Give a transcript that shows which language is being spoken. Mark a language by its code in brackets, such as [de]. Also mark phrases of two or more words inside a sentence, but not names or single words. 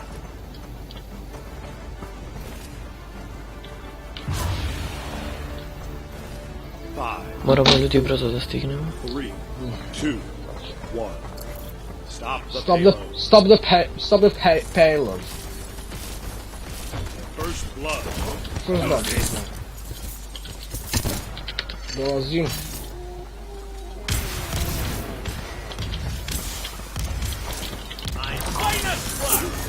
[en] Five, [sr] Moramo ljudi brzo da stignemo. [en] 3, 2, 1. Stop the Stop the payload. First blood. First blood. Dolazim. Finest blood!